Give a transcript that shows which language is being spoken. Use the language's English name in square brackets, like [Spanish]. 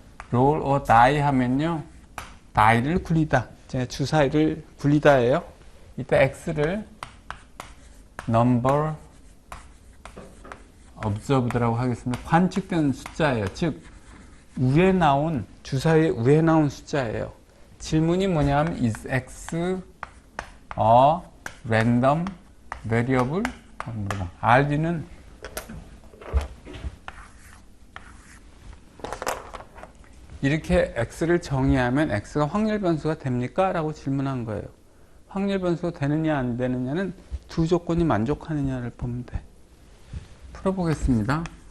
[Korean] 롤 or die 하면요, die를 굴리다. 제가 주사위를 굴리다예요. 이따 x를 number observed라고 하겠습니다. 관측된 숫자예요. 즉 위에 나온 주사위 위에 나온 숫자예요. 질문이 뭐냐면 [English] is x a random variable? [Korean] RD는 이렇게 x를 정의하면 x가 확률 변수가 됩니까? 라고 질문한 거예요. 확률 변수가 되느냐 안 되느냐는 두 조건이 만족하느냐를 보면 돼. 풀어보겠습니다.